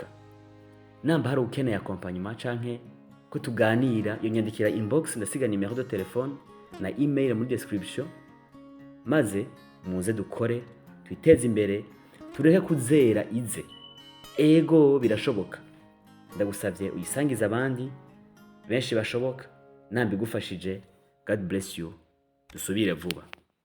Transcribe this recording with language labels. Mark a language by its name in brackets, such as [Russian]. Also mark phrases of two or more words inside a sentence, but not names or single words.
[Rundi] Namba hari ukeneye accompagnement canke ko tuganira, yonyandikira inbox, ndasiga nimero de telefone na email muri description, maze muze dukore twiteze imbere, tureke kuzera ize. Ego birashoboka. Ndagusavye uyisangiza abandi benshi bashoboka. Nambigufashije. [English] God bless you. [Rundi] Dusubire vuba.